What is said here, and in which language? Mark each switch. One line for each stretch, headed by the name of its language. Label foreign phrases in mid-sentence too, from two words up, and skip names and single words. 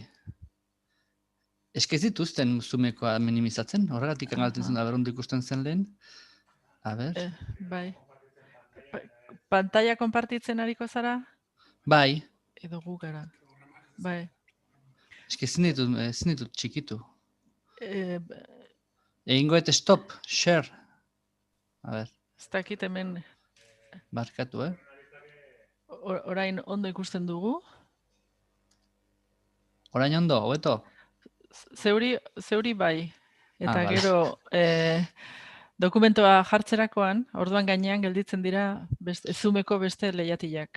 Basque: Eske ez dituzten zumekoa minimizatzen, horregatik galtzen zen, ondo ikusten zen lehen. A ber. Bai. Pantalla konpartitzen ariko zara? Bai. Edo gu gara. Bai. Eske ezin ditut txikitu. Egingo eta
English: stop, share.
Basque: A ber. Ez dakit hemen. Barkatu, Orain ondo ikusten dugu. Orain ondo, hobeto? Zeuri bai. Eta Vale. gero dokumentoa jartzerakoan, orduan gainean gelditzen dira Zoomeko beste lehiatilak.